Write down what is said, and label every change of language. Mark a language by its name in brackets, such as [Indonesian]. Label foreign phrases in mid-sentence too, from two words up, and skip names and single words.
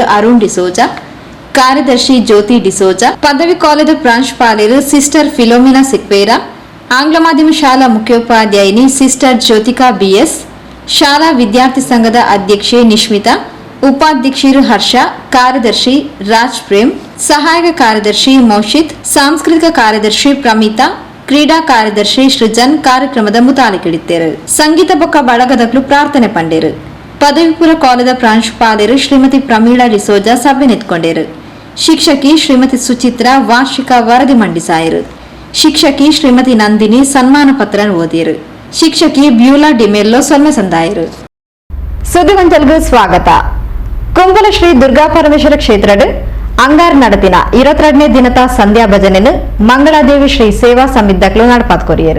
[Tulu] ಅರುಣ್ ಡಿಸೋಜಾ, ಕಾರ್ಯದರ್ಶಿ ಜ್ಯೋತಿ ಡಿಸೋಜಾ, ಪದವಿ ಕಾಲೇಜು ಪ್ರಾಂಶುಪಾಲರು ಸಿಸ್ಟರ್ ಫಿಲೋಮಿನಾ ಸಿಕ್ವೇರಾ, ಆಂಗ್ಲ ಮಾಧ್ಯಮ ಶಾಲಾ ಮುಖ್ಯೋಪಾಧ್ಯಾಯಿನಿ ಸಿಸ್ಟರ್ ಜ್ಯೋತಿಕಾ ಬಿಎಸ್, ಶಾಲಾ ವಿದ್ಯಾರ್ಥಿ ಸಂಘದ ಅಧ್ಯಕ್ಷೆ ನಿಶ್ಮಿತಾ, ಉಪಾಧ್ಯಕ್ಷರು ಹರ್ಷ, ಕಾರ್ಯದರ್ಶಿ ರಾಜ್ ಪ್ರೇಮ್, ಸಹಾಯಕ ಕಾರ್ಯದರ್ಶಿ ಮೌಶಿತ್, ಸಾಂಸ್ಕೃತಿಕ ಕಾರ್ಯದರ್ಶಿ ಪ್ರಮಿತಾ, ಕ್ರೀಡಾ ಕಾರ್ಯದರ್ಶಿ ಸೃಜನ್ ಕಾರ್ಯಕ್ರಮದ ಮುತಾಲಿಕಿಡಿತ್ತೇರು. ಸಂಗೀತ ಬೊಕ್ಕ ಬಳಗದಗಳು ಪ್ರಾರ್ಥನೆ ಪಂಡೇರು. ಪದವಿ ಪೂರ್ವ ಕಾಲೇಜು ಪ್ರಾಂಶುಪಾಲರು ಶ್ರೀಮತಿ ಪ್ರಮೀಳಾ ಡಿಸೋಜಾ ಸಭೆ ನೆತ್ಕೊಂಡೇರು. ಶಿಕ್ಷಕಿ ಶ್ರೀಮತಿ ಸುಚಿತ್ರಾ ವಾರ್ಷಿಕ ವರದಿ ಮಂಡಿಸಾಯರು. ಶಿಕ್ಷಕಿ ಶ್ರೀಮತಿ ನಂದಿನಿ ಸನ್ಮಾನ ಪತ್ರ ಓದಿಯರು. ಶಿಕ್ಷಕಿ ಬ್ಯೂಲಾ ಡಿಮೆಲ್ಲೋ ಸೊನ್ನೆ ಸಂದಾಯರು. ಸುದ್ದಿಗೊಂಚಲ್ಗೂ ಸ್ವಾಗತ. ಕುಂಬಲ ಶ್ರೀ ದುರ್ಗಾ ಪರಮೇಶ್ವರ ಕ್ಷೇತ್ರದ ಅಂಗಾರ್ ನಡತಿನ 22ನೇ ದಿನದ ಸಂಧ್ಯಾ ಭಜನೆಯನ್ನು ಮಂಗಳಾದೇವಿ ಶ್ರೀ ಸೇವಾ ಸಮಿತಿಗಳು ನಡಪಾತ್ಕೊರಿಯರು.